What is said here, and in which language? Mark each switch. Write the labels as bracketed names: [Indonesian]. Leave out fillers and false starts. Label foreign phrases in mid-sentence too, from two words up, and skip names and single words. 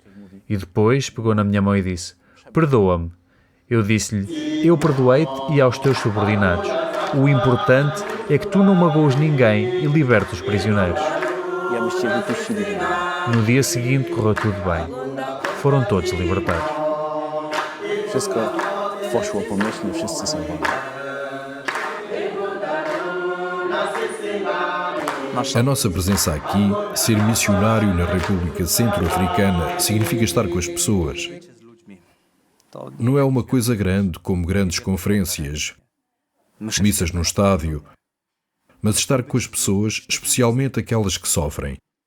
[Portuguese] E depois pegou na minha mão e disse: perdoa-me. Eu disse-lhe: eu perdoei-te e aos teus subordinados. O importante é que tu não magoes ninguém e libertes os prisioneiros. No dia seguinte correu tudo bem. Foram todos libertados. [Polish] Poszło pomyślnie, wszyscy są wolni. [Portuguese] A nossa presença aqui, ser missionário na República Centro-Africana, significa estar com as pessoas. Não é uma coisa grande como grandes conferências, missas no estádio, mas estar com as pessoas, especialmente aquelas que sofrem.